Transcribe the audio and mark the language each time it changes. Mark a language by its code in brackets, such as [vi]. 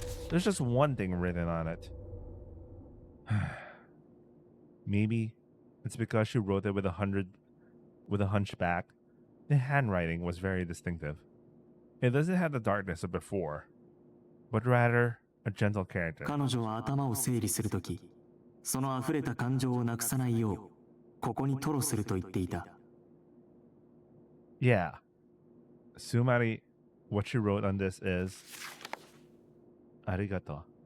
[en] There's just one thing written on it. Maybe it's because she wrote it with a hunchback. The handwriting was very distinctive. It doesn't have the darkness of before, but rather a gentle character. [ja] 彼女は頭を整理するとき、その溢れた感情をなくさないよう、ここに吐露すると言っていた。 [en] Yeah. [ja] Sumari, [en] what she wrote on this is Arigato.